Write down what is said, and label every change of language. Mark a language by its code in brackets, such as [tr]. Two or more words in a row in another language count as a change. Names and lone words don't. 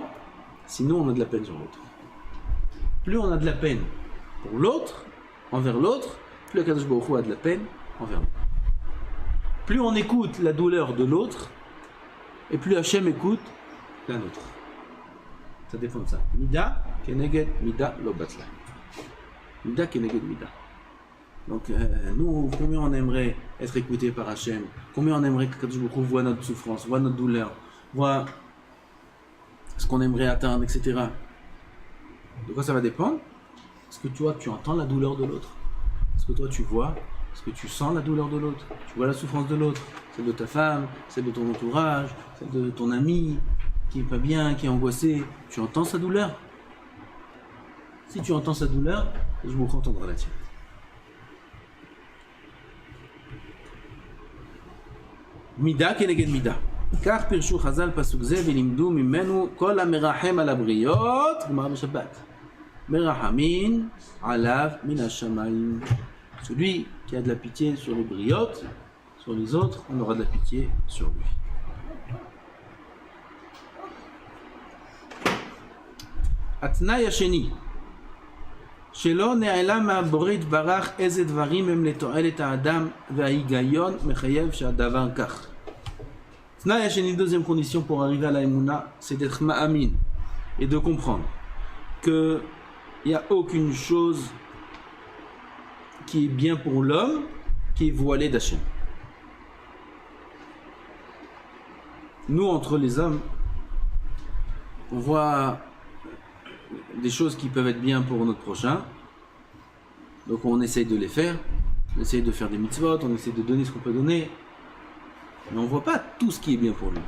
[fr] Sinon, on a de la peine sur l'autre. Plus on a de la peine pour l'autre, envers l'autre, plus [he] הקדוש ברוך הוא [fr] a de la peine envers nous. Plus on écoute la douleur de l'autre, et plus Hachem écoute la nôtre. Ça dépend de ça. [he] מידה כנגד מידה, לא בטלה. מידה כנגד מידה. [fr] Donc, nous, combien on aimerait être écouté par Hachem? Combien on aimerait que [he] קדוש ברוך הוא [fr] voit notre souffrance, voit notre douleur, voit ce qu'on aimerait atteindre, etc. De quoi ça va dépendre? Est-ce que toi, tu entends la douleur de l'autre? Est-ce que toi, tu vois? Est-ce que tu sens la douleur de l'autre? Tu vois la souffrance de l'autre? Celle de ta femme, celle de ton entourage, celle de ton ami qui est pas bien, qui est angoissé. Tu entends sa douleur? Si tu entends sa douleur, je vous entendrai la tienne. [he] מידה כנגד מידה. Car פירשו חז"ל פסוק זה ולמדו ממנו כל המרחם על הבריות גמרא בשבת. מרחמין עליו מן השמים. [fr] Celui qui a de la pitié sur les briotes, sur les autres, on aura de la pitié sur lui. [he] התנאי השני, שלא נעלם מהבורא יתברך איזה דברים הם לתועלת האדם וההיגיון מחייב שהדבר כך. תנאי השני, [fr] deuxième condition pour arriver à la émouna, c'est d'être ma'amin et de comprendre qu'il n'y a aucune chose qui est bien pour l'homme qui est voilée d'Hachem. Nous, entre les hommes, on voit des choses qui peuvent être bien pour notre prochain, donc on essaye de les faire, on essaye de faire des mitzvot, on essaye de donner ce qu'on peut donner, mais on ne voit pas tout ce qui est bien pour lui.